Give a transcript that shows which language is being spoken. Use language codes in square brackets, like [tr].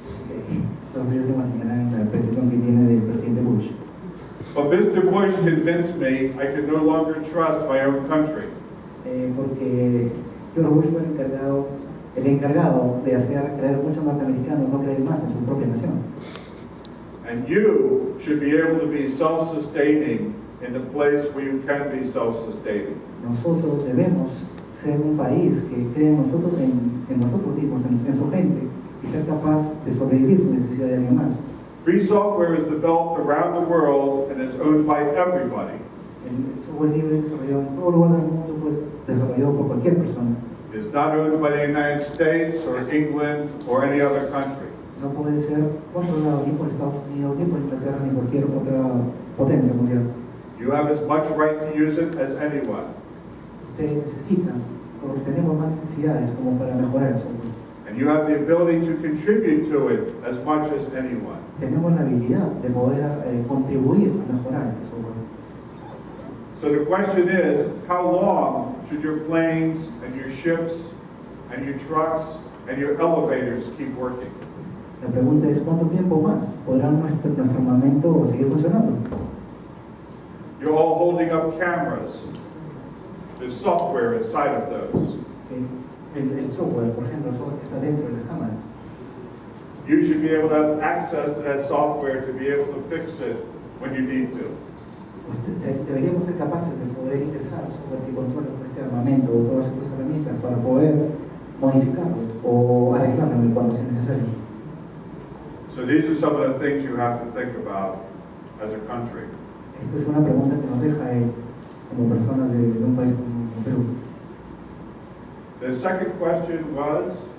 [es] Entonces ya se imaginarán la percepción que tiene del presidente Bush. [en] But Mr. Bush convinced me I could no longer trust my own country. [es] Porque George Bush fue el encargado de hacer creer a muchos norteamericanos no creer más en su propia nación. [en] And you should be able to be self-sustaining in the place where you can be self-sustaining. [es] Nosotros debemos ser un país que cree en nosotros mismos, en su gente, y ser capaz de sobrevivir sin necesidad de alguien más. [en] Free software is developed around the world and is owned by everybody. [es] El software libre desarrollado en todo lugar del mundo, pues desarrollado por cualquier persona. [en] It's not owned by the United States or England or any other country. [es] No puede ser controlado ni por Estados Unidos, ni por Inglaterra, ni cualquier otra potencia mundial. [en] You have as much right to use it as anyone. [es] Ustedes necesitan, porque tenemos más necesidades como para mejorar el software. [en] And you have the ability to contribute to it as much as anyone. [es] Tenemos la habilidad de poder contribuir a mejorar ese software. [en] So the question is, how long should your planes and your ships and your trucks and your elevators keep working? [es] La pregunta es, ¿cuánto tiempo más podrá nuestro armamento seguir funcionando? [en] You're all holding up cameras. There's software inside of those. [es] El software, por ejemplo, el software que está dentro de las cámaras. [en] You should be able to have access to that software to be able to fix it when you need to. [es] Deberíamos ser capaces de poder ingresar al software que controla este armamento o todas estas herramientas para poder modificarlo o arreglarlo cuando sea necesario. [en] So these are some of the things you have to think about as a country. [es] Esta es una pregunta que nos deja como personas de un país como Perú. [en] The second question was?